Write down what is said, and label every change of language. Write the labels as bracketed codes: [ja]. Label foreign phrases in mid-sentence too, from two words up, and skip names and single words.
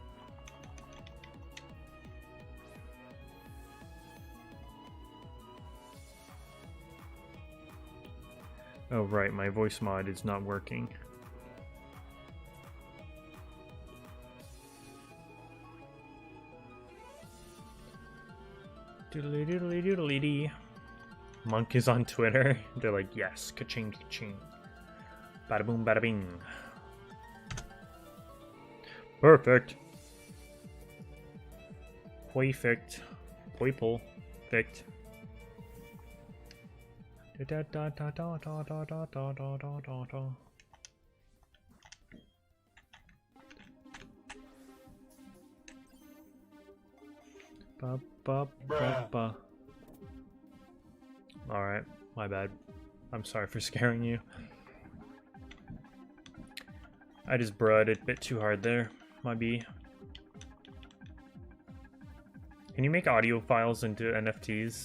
[en] Oh right, my voice mod is not working. Doodly doodly doodly dee. Monk is on Twitter. They're like, yes, ka-ching, ka-ching. Bada boom, bada bing. Perfect. Perfect. Poiple. Fict. Da da da da da da da da da da da da. Ba ba ba ba. Alright, my bad. I'm sorry for scaring you. I just brud it a bit too hard there, my B. Can you make audio files into NFTs?